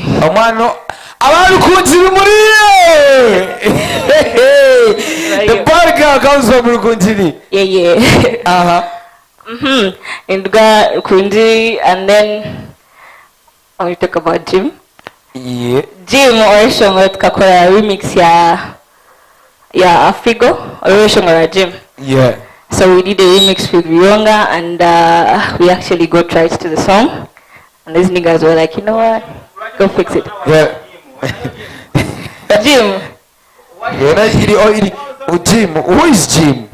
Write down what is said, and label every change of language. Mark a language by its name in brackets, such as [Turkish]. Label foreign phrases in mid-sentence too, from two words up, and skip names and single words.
[Nyankole] Omano Abalukunjiri muriye. [English] The bad girl comes from Lukunjiri. Yeah. In Gakunjiri, and then when we talk about Jim. Yeah. [Nyankole] Jim orishonga tukakora remix ya Afrigo orishonga Jim. [English] Yeah. So we did a remix with Rionga, and we actually got rights to the song, And these niggas were like, you know what? Go fix it. Yeah. Jim. Jim. Who is Jim?